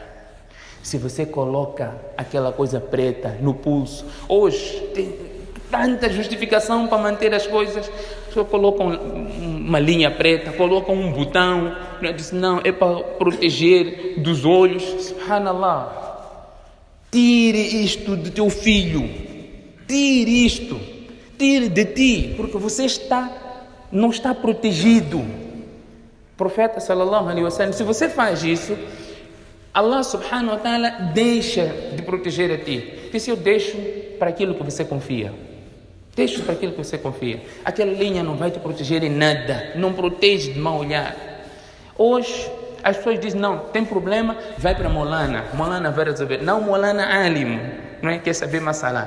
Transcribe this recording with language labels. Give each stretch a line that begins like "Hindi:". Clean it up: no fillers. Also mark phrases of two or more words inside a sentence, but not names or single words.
Portuguese: Se você coloca aquela coisa preta no pulso, hoje tem tanta justificação para manter as coisas, só colocam uma linha preta, colocam um botão, diz, não, é para proteger dos olhos. Subhanallah. Tire isto do teu filho, tire isto, tire de ti, porque você não está protegido. O profeta
Arabic: صلى الله عليه وسلم,
Portuguese: se você faz isso, Allah
Arabic: سبحانه وتعالى
Portuguese: deixa de proteger a ti. Diz: eu deixo para aquilo que você confia. Deixo para aquilo que você confia. Aquela linha não vai te proteger em nada. Não protege de mau olhar. Hoje as pessoas dizem: não, tem problema, vai para Molana. Molana vai resolver. Não, Molana alim, não é? Quer saber masalá.